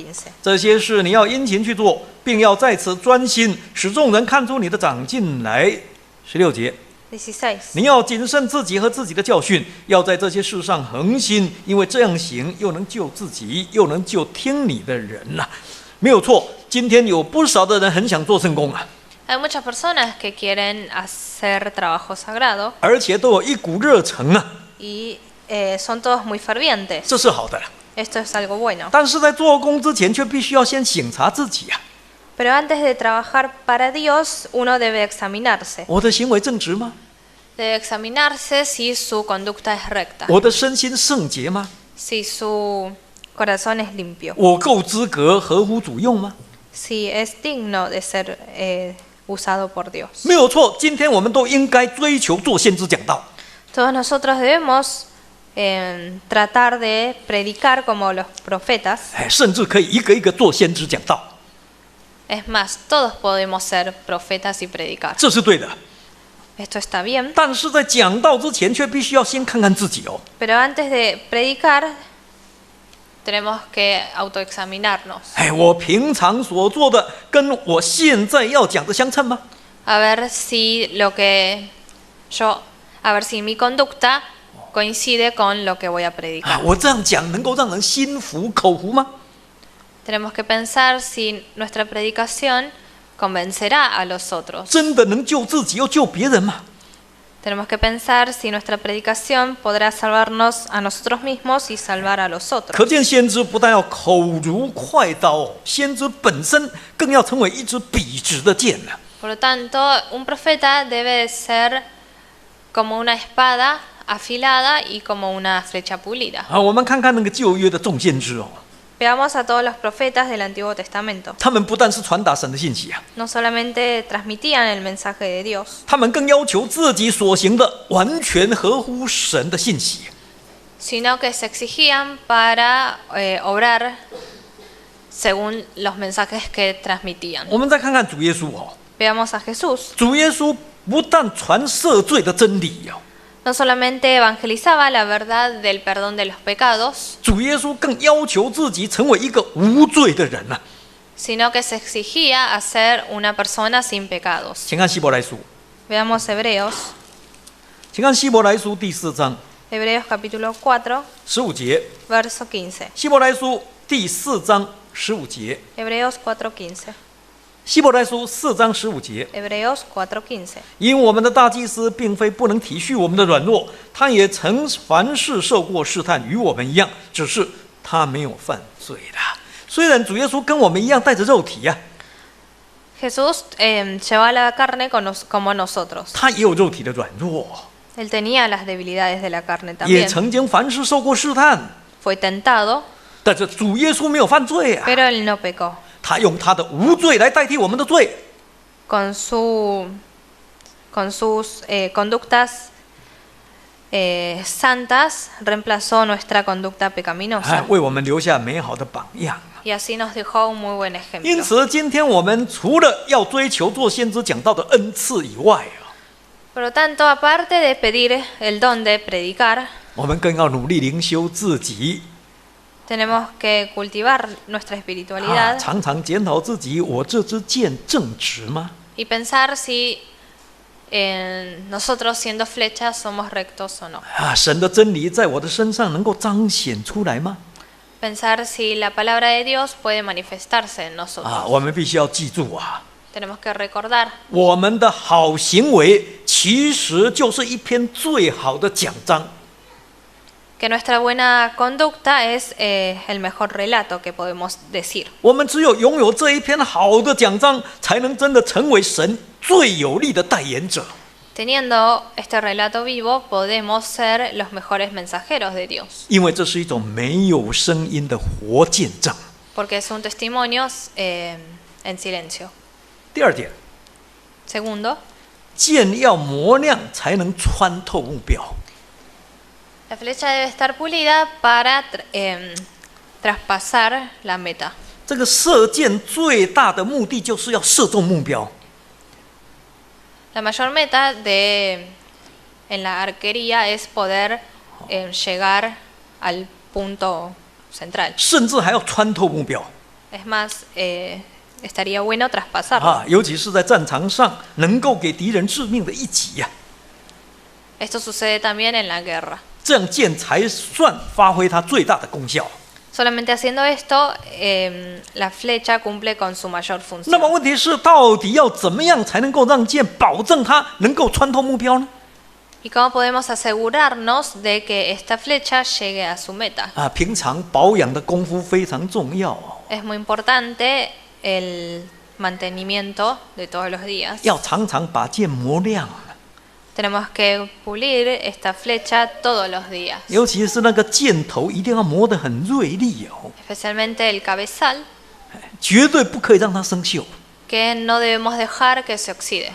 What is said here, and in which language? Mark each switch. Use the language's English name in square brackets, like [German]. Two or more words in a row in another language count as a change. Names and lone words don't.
[Chinese] 这些事你要殷勤去做，并要在此专心，使众人看出你的长进来。16节， 16. 你要谨慎自己和自己的教训，要在这些事上恒心，因为这样行又能救自己，又能救听你的人呐、没有错，今天有不少的人很想做圣工啊， [Spanish] Hay muchas personas que quieren hacer trabajo sagrado [Chinese] 而且都有一股热诚啊， [Spanish] y son todos muy fervientes. [Chinese] 这是好的。 [Spanish] Esto es algo bueno. [Chinese] 但是在做工之前，却必须要先省察自己啊， [Spanish] Pero antes de trabajar para Dios, uno debe examinarse. [Chinese] 我的行为正直吗？ [Spanish] Debe examinarse si su conducta es recta, [Chinese] 我的身心圣洁吗？ [Spanish] si su corazón es limpio, [Chinese] 我够资格合乎主用吗？ [Spanish] si es digno de ser usado por Dios. [Chinese] 没有错，今天我们都应该追求做先知讲道。 [Spanish] Todos nosotros debemos tratar de predicar como los profetas. [Chinese] 甚至可以一个一个做先知讲道， [Spanish] Es más, todos podemos ser profetas y predicar. [Chinese] 这是对的。 [Spanish] Esto está bien. [Chinese] 但是在讲道之前，却必须要先看看自己哦。 [Spanish] Pero antes de predicar, tenemos que autoexaminarnos. [Chinese] 我平常所做的跟我现在要讲的相称吗？ [Spanish] A ver si mi conducta coincide con lo que voy a predicar. [Chinese] 我这样讲能够让人心服口服吗？ [Spanish] Tenemos que pensar si nuestra predicación convencerá a los otros. [Chinese] 真的能救自己又救别人吗？ [Spanish] Tenemos que pensar si nuestra predicación podrá salvarnos a nosotros mismos y salvar a los [Chinese] 可 [Spanish] otros. [Chinese] 见先知不但要口如快刀，先知本身更要成为一支笔直的剑呢。 [Spanish] Por lo tanto, un profeta debe ser como una espada afilada y como una flecha pulida. [Chinese] 我们看看那个旧约的众先知哦， [Spanish] Veamos a todos los profetas del Antiguo Testamento. [Chinese] 他们不但是传达神的信息啊， [Spanish] No solamente transmitían el mensaje de Dios, [Chinese] 他们更要求自己所行的完全合乎神的信息。 [Spanish] sino que se exigían para obrar según los mensajes que transmitían. [Chinese] 我们再看看主耶稣哦， [Spanish] Veamos a Jesús. [Chinese] 主耶稣不但传赦罪的真理哦， [Spanish] No solamente evangelizaba la verdad del perdón de los pecados, [Chinese] 主耶稣更要求自己成为一个无罪的人啊。 [Spanish] sino que se exigía a ser una persona sin pecados. [Chinese] 请看希伯来书， [Spanish] Veamos Hebreos, [Chinese] 请看希伯来书第4章 [Spanish] Hebreos capítulo 4, [Chinese] 15 节， [Spanish] verso 15. [Chinese] 希伯来书第4章15节， [Spanish] Hebreos 4:15. [Chinese] 希伯来书4章15节。 [Spanish] Hebreos 4:15. [Chinese] 因我们的大祭司并非不能体恤我们的软弱，他也曾凡事受过试探，与我们一样，只是他没有犯罪的。虽然主耶稣跟我们一样带着肉体呀、 [Spanish] Jesús llevaba la carne como nosotros. [Chinese] 他也有肉体的软弱， [Spanish] Él tenía las debilidades de la carne [Chinese] 也 [Spanish] también. [Chinese] 曾经凡事受过试探， [Spanish] Fue tentado, [Chinese] 但是主耶稣没有犯罪啊， [Spanish] pero él no pecó. [Chinese] 他用他的无罪来代替我们的罪。 [Spanish] Con sus conductas santas reemplazó nuestra conducta pecaminosa [Chinese] 为我们留下美好的榜样。 [Spanish] y así nos dejó un muy buen [Chinese] 因 [Spanish] ejemplo. [Chinese] 此，今天我们除了要追求做先知讲道的恩赐以外啊， [Spanish] Por lo tanto, aparte de pedir el don de predicar, [Chinese] 我们更要努力灵修自己。 [Spanish] tenemos que cultivar nuestra espiritualidad [Chinese] 常常检讨自己，我这支箭正直吗？ [Spanish] y pensar si nosotros siendo flechas somos rectos o no. [Chinese] 神的真理在我的身上能够彰显出来吗？ [Spanish] Pensar si la palabra de Dios puede manifestarse en nosotros. [Chinese] 我们必须要记住啊， [Spanish] Tenemos que recordar [Chinese] 我们的好行为其实就是一篇最好的奖章。 [Spanish] que nuestra buena conducta es el mejor relato que podemos decir. [Chinese] 我们只有拥有这一篇好的奖章，才能真的成为神最有力的代言者。 [Spanish] Teniendo este relato vivo, podemos ser los mejores mensajeros de Dios, [Chinese] 因为这是一种没有声音的活见证。 [Spanish] porque es un testimonio en silencio. [Chinese] 第二点， [Spanish] Segundo, [Chinese] 剑要磨亮才能穿透目标。 [Spanish] la flecha debe estar pulida para traspasar la meta. [Chinese] 这个射箭最大的目的就是要射中目标。 [Spanish] La mayor meta en la arquería es poder llegar al punto central. [Chinese] 甚至还要穿透目标 [Spanish] Es más, estaría bueno traspasarlo. [Chinese] 尤其是在战场上能够给敌人致命的一击呀、 [Spanish] Esto sucede también en la guerra. [Chinese] 这样箭才算发挥它最大的功效。 [Spanish] Solamente haciendo esto, la flecha cumple con su mayor [Chinese] 那么 [Spanish] función. [Chinese] 问题是，到底要怎么样才能够让箭保证它能够穿透目标呢？ [Spanish] ¿Y cómo podemos asegurarnos de que esta flecha llegue a su meta? [Chinese] 平常保养的功夫非常重要哦， [Spanish] Es muy importante el mantenimiento de todos los días. [Chinese] 要常常把箭磨亮， [Spanish] Tenemos que pulir esta flecha todos los días, [Chinese] 尤其是那个箭头一定要磨得很锐利哦， [Spanish] especialmente el cabezal, [Chinese] 绝对不可以让它生锈。 [Spanish] que no debemos dejar que se oxide.